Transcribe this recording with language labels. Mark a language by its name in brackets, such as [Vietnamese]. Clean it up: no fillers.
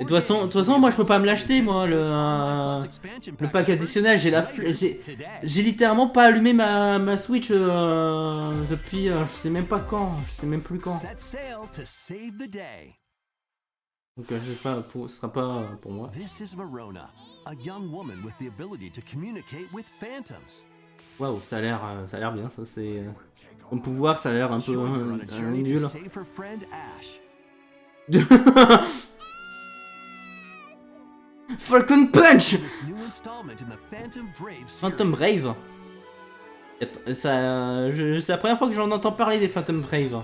[French] Et de toute façon, moi je peux pas me l'acheter, moi, le pack additionnel. J'ai littéralement pas allumé ma Switch depuis je sais même pas quand, je sais même plus quand. [English] Set sail to save the day. [French] Donc je sais pas, ce sera pas pour moi. [English] This is Verona, a young woman with the ability to communicate with phantoms. [French] Waouh, ça a l'air bien, ça c'est. Son pouvoir, ça a l'air un peu [English] Join her on a journey to [French] nul. [English] save her friend Ash. Falcon Punch! This new installment in the Phantom Brave series. Phantom Brave. [French] C'est la première fois que j'en entends parler des Phantom Brave.